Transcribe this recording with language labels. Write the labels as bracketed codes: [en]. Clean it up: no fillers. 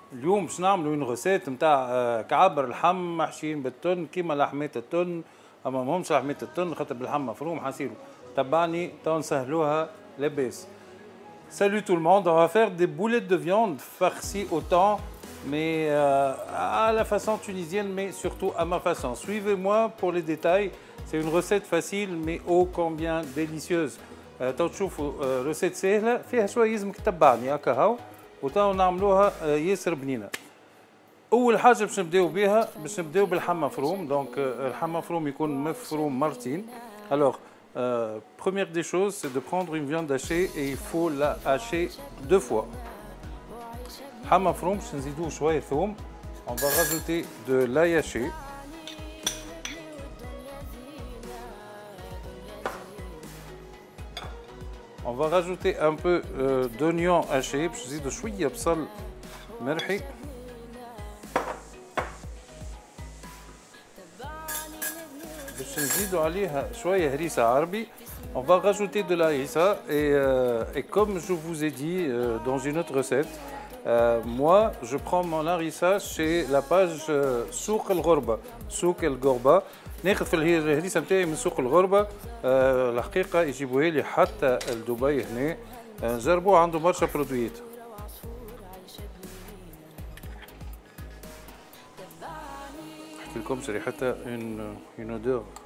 [ar] اليوم باش نعملوا اون روسيت نتاع كعبر اللحم محشيين بالتن كيما لحمات التن، اما ماهمش لحمات التن خاطر باللحم مفروم حنصيروا. تبعني تو نسهلوها لاباس. [fr] Salut tout le monde, on va faire des boulettes de viande farcies au thon, mais à la façon tunisienne, mais surtout à ma façon. Suivez-moi pour les détails. C'est une recette facile, mais ô combien délicieuse. [ar] تشوفوا recette سهلة فيها شوية لازمك تتبعني هكا هاو، وتو نعملوها ياسر بنينة. أول حاجة باش نبداو بها باش نبداو باللحم مفروم، دونك اللحم مفروم يكون مفروم مرتين. [fr] Alors, première des choses, c'est de prendre une viande hachée et il faut la hacher 2 fois. [ar] لحم مفروم باش نزيدوه شوية ثوم. [fr] On va rajouter de l'ail haché. On va rajouter un peu d'oignon haché [ar] باش نزيدو شوية بصل مرحي. باش نزيدو عليها شوية هريسة عربي. [fr] On va rajouter de la harissa et comme je vous ai dit dans une autre recette, moi je prends mon harissa chez la page سوق الغربة. [ar] سوق الغربة ناخذ في الهريسة نتاعي من سوق الغربة. الحقيقة يجيبوها لي حتى لدبي هنا، جربوه عنده برشا برودويات. نحكي لكم ريحتها [fr] une odeur.